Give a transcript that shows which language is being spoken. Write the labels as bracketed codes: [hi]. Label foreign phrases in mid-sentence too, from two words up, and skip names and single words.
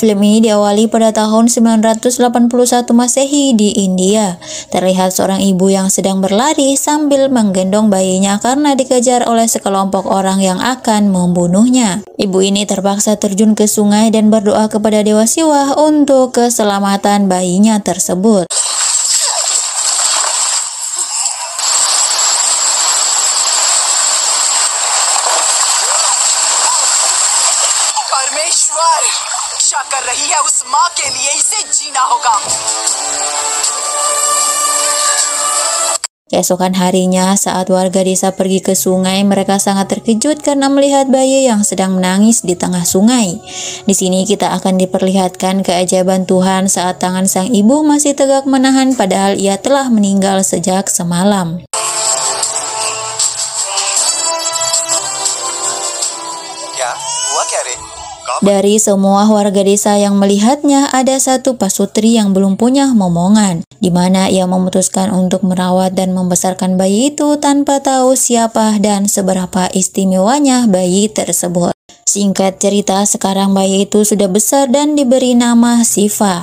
[id] Film ini diawali pada tahun 981 Masehi di India. Terlihat seorang ibu yang sedang berlari sambil menggendong bayinya karena dikejar oleh sekelompok orang yang akan membunuhnya. Ibu ini terpaksa terjun ke sungai dan berdoa kepada Dewa Siwa untuk keselamatan bayinya tersebut. [hi] परमेश्वर रक्षा कर रही है उस माँ के लिए इसे जीना होगा. [id] Keesokan harinya, saat warga desa pergi ke sungai, mereka sangat terkejut karena melihat bayi yang sedang menangis di tengah sungai. Di sini kita akan diperlihatkan keajaiban Tuhan saat tangan sang ibu masih tegak menahan padahal ia telah meninggal sejak semalam. [hi] क्या हुआ क्या रे? [id] Dari semua warga desa yang melihatnya, ada satu pasutri yang belum punya momongan, di mana ia memutuskan untuk merawat dan membesarkan bayi itu tanpa tahu siapa dan seberapa istimewanya bayi tersebut. Singkat cerita, sekarang bayi itu sudah besar dan diberi nama Siva.